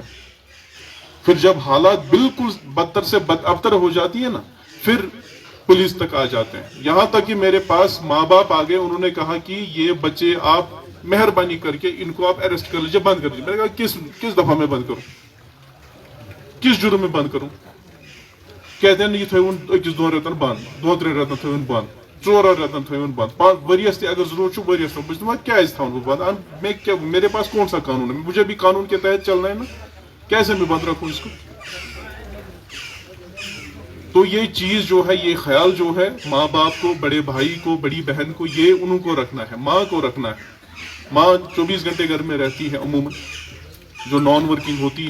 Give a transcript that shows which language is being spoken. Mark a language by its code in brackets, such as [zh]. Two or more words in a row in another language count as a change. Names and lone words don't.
[ur] پھر جب حالات بالکل بدتر سے بدتر ہو جاتی ہے نا, پھر پولیس تک آ جاتے ہیں. یہاں تک کہ میرے پاس ماں باپ آ گئے, انہوں نے کہا کہ یہ بچے آپ مہربانی کر کے ان کو آپ اریسٹ کر لیجیے, بند کر دیجیے. میں نے کہا کس دفعہ میں بند کروں, کس جرم میں بند کروں؟ کہتے ہیں یہ [ks] تھوون 1-2 رتن بند, 2-3 رتن تھوون بند, 4 رتن تھوون بند, 5 ؤریس تہ اگر ضرورت چھُ ؤریس تام. بہٕ چھُس کیازِ تھاوُن بہٕ بند؟ [ur] میں کیا, میرے پاس کون سا قانون ہے؟ مجھے بھی قانون کے تحت چلنا ہے نا, کیسے میں بند رکھوں اس کو؟ تو یہ چیز جو ہے, یہ خیال جو ہے, ماں باپ کو, بڑے بھائی کو, بڑی بہن کو, یہ انہوں کو رکھنا ہے, ماں کو رکھنا ہے. ماں 24 گھنٹے گھر میں رہتی ہے عموماً, جو [en] non working [ur] ہوتی ہے.